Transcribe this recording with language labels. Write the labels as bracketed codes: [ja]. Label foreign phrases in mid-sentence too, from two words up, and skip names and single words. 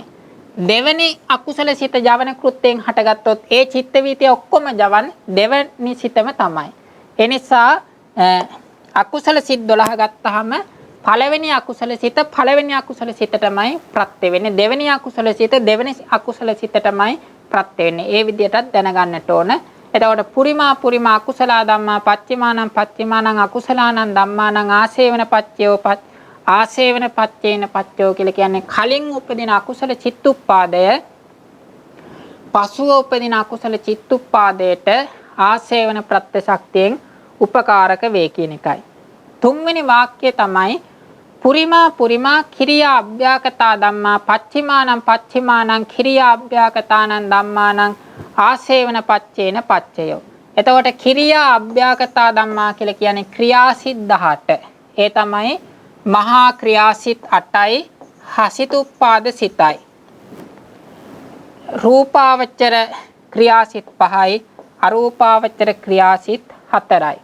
[si] දෙවෙනි අකුසල සිත ජවන කෘත්‍යයෙන් හටගත්තොත් ඒ චිත්ත වීතිය ඔක්කොම ජවන් දෙවෙනි සිතම තමයි. ඒ නිසා අකුසල සිත් 12 ගත්තාම පළවෙනි අකුසල සිත පළවෙනි අකුසල සිතටමයි ප්‍රත්‍ය වෙන්නේ. දෙවෙනි අකුසල සිත දෙවෙනි අකුසල සිතටමයි ප්‍රත්‍ය වෙන්නේ. ඒ විදිහටත් දැනගන්නට ඕන. එතකොට [pi] පුරිමා අකුසල ධම්මා පච්චිමානං අකුසලානං ධම්මානං ආසේවන පච්චයෝ ආසේවන පච්චේන පච්චයෝ [si] කියලා කියන්නේ කලින් උපදින අකුසල චිත්තුප්පාදය පසුව උපදින අකුසල චිත්තුප්පාදයට ආසේවන ප්‍රත්‍ය ශක්තියෙන් උපකාරක වේ කියන එකයි. තුන්වෙනි වාක්‍යය තමයි [pi] පුරිමා කිරියා අභ්‍යාකතා ධම්මා පච්චිමානං කිරියා අභ්‍යාකතානං ධම්මානං ආසේවන පච්චේන පච්චයෝ. [si] එතකොට [pi] කිරියා අභ්‍යාකතා ධම්මා [si] කියලා කියන්නේ ක්‍රියාසිත 18. ඒ තමයි මහා ක්‍රියාසිත 8යි හසිතුප්පාද සිතයි. රූපාවචර ක්‍රියාසිත 5යි අරූපාවචර ක්‍රියාසිත 4යි.